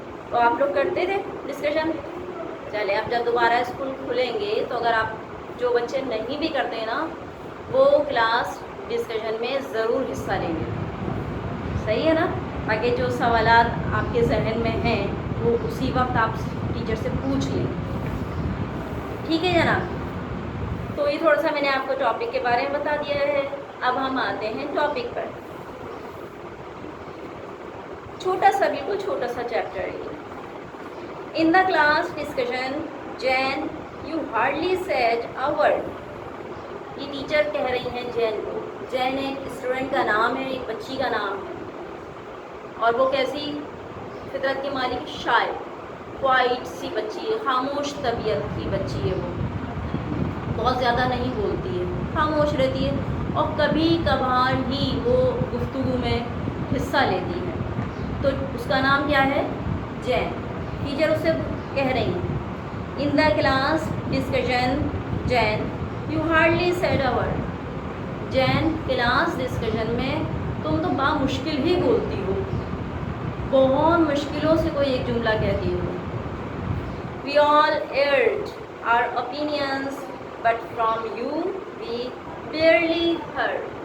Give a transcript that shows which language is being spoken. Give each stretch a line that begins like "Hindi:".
Urdu: تو آپ لوگ کرتے تھے ڈسکشن. چلے اب جب دوبارہ اسکول کھلیں گے تو اگر آپ جو بچے نہیں بھی کرتے نا, وہ کلاس ڈسکشن میں ضرور حصہ لیں گے, صحیح ہے نا, تاکہ جو سوالات آپ کے ذہن میں ہیں وہ اسی وقت آپ ٹیچر سے پوچھ لیں. ٹھیک ہے جناب. تو یہ تھوڑا سا میں نے آپ کو ٹاپک کے بارے میں بتا دیا ہے. اب ہم آتے ہیں ٹاپک پر. چھوٹا سا, بالکل چھوٹا سا چیپٹر ہے.
English: In the class discussion Jane you hardly said a word.
Urdu: یہ ٹیچر کہہ رہی ہیں جین کو. جین ایک اسٹوڈنٹ کا نام ہے, ایک بچی کا نام ہے, اور وہ کیسی فطرت کی مالک, شاعر, کوائٹ سی بچی ہے, خاموش طبیعت کی بچی ہے. وہ بہت زیادہ نہیں بولتی ہے, خاموش رہتی ہے, اور کبھی کبھار ہی وہ گفتگو میں حصہ لیتی ہے. تو اس کا نام کیا ہے, جین. ٹیچر اس سے کہہ رہی ہیں
English: In the class discussion Jane you hardly said a word.
Urdu: Jain, class discussion میں تم تو بامشکل ہی بولتی ہو, بہت مشکلوں سے کوئی ایک جملہ کہتی ہو.
English: We all aired our opinions, but from you we barely heard.